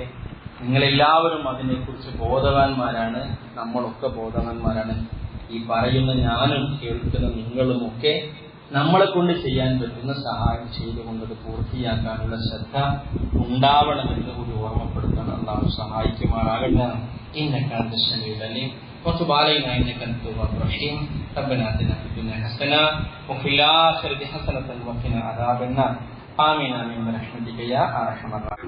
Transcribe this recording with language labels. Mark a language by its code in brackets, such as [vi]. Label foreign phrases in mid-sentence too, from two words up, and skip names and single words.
[ml] നിങ്ങളെല്ലാവരും അതിനെക്കുറിച്ച് ബോധവാന്മാരാണ്, നമ്മളൊക്കെ ബോധവാന്മാരാണ്. ഈ പറയുന്ന ഞാനും കേൾക്കുന്ന നിങ്ങളുമൊക്കെ നമ്മളെ കൊണ്ട് ചെയ്യാൻ പറ്റുന്ന സഹായം ചെയ്തുകൊണ്ടത് പൂർത്തിയാക്കാനുള്ള ശ്രദ്ധ ഉണ്ടാവണമെന്ന് കൂടി ഓർമ്മപ്പെടുത്തണം. അല്ലാഹു സഹായിക്കുമാറാകട്ടെ. [ar] إنك أنت السميع العليم وتب علينا إنك أنت التواب الرحيم ربنا آتنا في الدنيا حسنة وفي الآخرة حسنة وقنا عذاب النار آمين آمين برحمتك يا أرحم الراحمين.